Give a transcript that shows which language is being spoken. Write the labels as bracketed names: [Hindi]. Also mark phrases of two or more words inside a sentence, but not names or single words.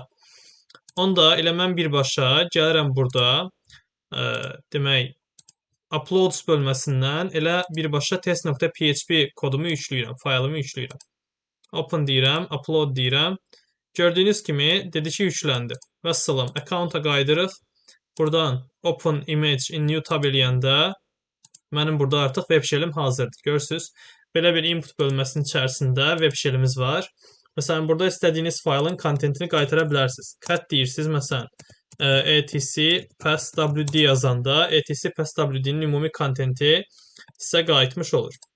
[Azerbaijani] Onda elə mən birbaşa gəlirəm burada, demək, uploads bölməsindən elə birbaşa test.php kodumu yükləyirəm, faylımı yükləyirəm. Open deyirəm, upload deyirəm. Gördüyünüz kimi dedi ki, yükləndi. Vəssalam, account-a qaydırıq. Buradan [English] open image in new tab [Azerbaijani] eləyəndə mənim burada artıq [English] web shell- [Azerbaijani] im hazırdır. Görürsüz, belə bir input bölməsinin içərisində [English] web shell- [Azerbaijani] imiz var. Məsələn, burada istədiyiniz faylın kontentini qaytara bilərsiniz. Cut deyirsiniz, məsələn, etc passwd yazanda etc passwd-nin ümumi kontenti sizə qayıtmış olur.